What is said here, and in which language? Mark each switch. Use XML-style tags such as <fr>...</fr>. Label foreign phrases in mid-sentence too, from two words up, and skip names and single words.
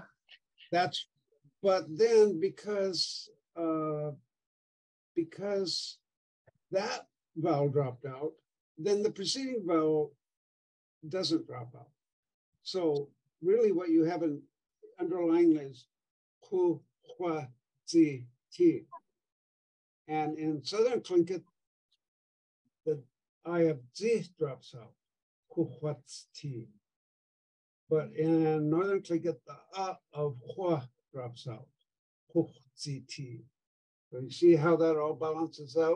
<en>But then because that vowel dropped out, then the preceding vowel doesn't drop out. So really what you have in underlying is hu, hua, zi, ti. And in Southern Tlingit, the I of zi drops out, hu, hua, ti. But in Northern Tlingit, the a of hua drops out, hu, zi, ti. So you see how that all balances out?</en>